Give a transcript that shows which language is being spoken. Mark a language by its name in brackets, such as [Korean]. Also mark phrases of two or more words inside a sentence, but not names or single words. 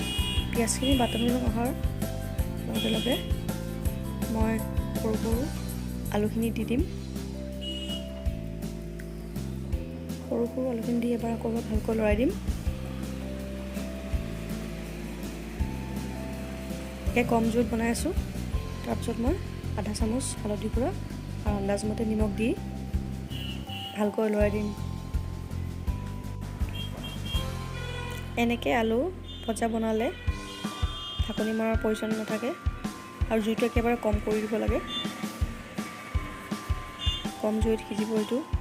[Assamese] পিঁয়াজখিনি বাটনি ৰং অহাৰ লগে লগে মই সৰু সৰু আলুখিনি দি দিম। সৰু সৰু আলুখিনি দি এবাৰ আকৌ এবাৰ ভালকৈ লৰাই দিম। একে কম জুইত বনাই আছোঁ। তাৰপিছত মই আধা চামুচ হালধি গুড়া আৰু আন্দাজ মতে নিমখ দি ভালকৈ লৰাই দিম। এনেকে আলু ভজা বনালে ঢাকনি মৰাৰ প্ৰয়োজন নাথাকে আৰু জুইটো একেবাৰে কম কৰি দিব লাগে। কম জুইত সিজিব এইটো।